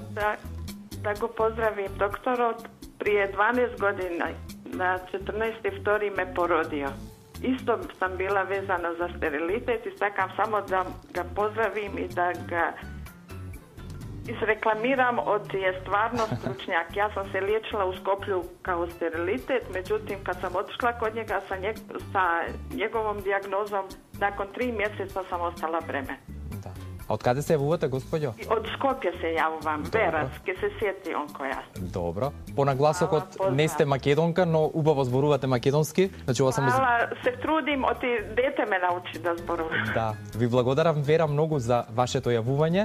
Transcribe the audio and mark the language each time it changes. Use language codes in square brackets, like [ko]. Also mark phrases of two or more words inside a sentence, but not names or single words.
[mk] Да го поздравим докторот. [hr] Прije 12 година, на 14.2. ме породио. [mk] Исто сам била везана за стерилитет и сакам само да ga поздравим и да ga изрекламирам, [hr] je stvarno stručnjak. Ja sam se liječila u Skoplju kao sterilitet, međutim kad sam otišla kod njega sa njegovom dijagnozom, nakon 3 mjeseca sam ostala bremen. [mk] A од каде се јавувате, господјо? Од Скопје се јавувам, Верас, ке се сети он која. Добро. По нагласокот не сте македонка, но убаво зборувате македонски. Значи, ова само се трудим, дете ме научи да зборувам. Да, ви благодарам, Вера, многу за вашето јавување.